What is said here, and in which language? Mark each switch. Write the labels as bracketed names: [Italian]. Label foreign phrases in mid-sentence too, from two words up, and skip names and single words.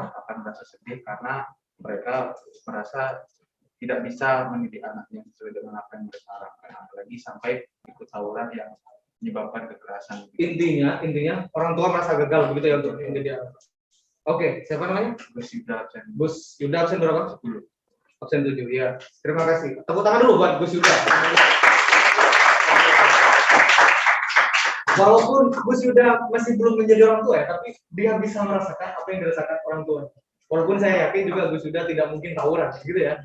[Indonesian] akan merasa sedih karena mereka merasa tidak bisa mendidik anaknya sesuai dengan apa yang mereka harapkan, apalagi sampai ikut tawuran yang menyebabkan kekerasan. Intinya orang tua merasa gagal begitu ya untuk menjadi anak. Oke, siapa namanya? Gus Yuda absen. Gus Yuda absen berapa? 10. Absen 7, ya. Terima kasih. Tepuk tangan dulu buat Gus Yuda. Walaupun Gus Yuda masih belum menjadi orang tua ya, tapi dia bisa merasakan apa yang dirasakan orang tua. Walaupun saya yakin juga Gus Yuda tidak mungkin tawuran, gitu ya.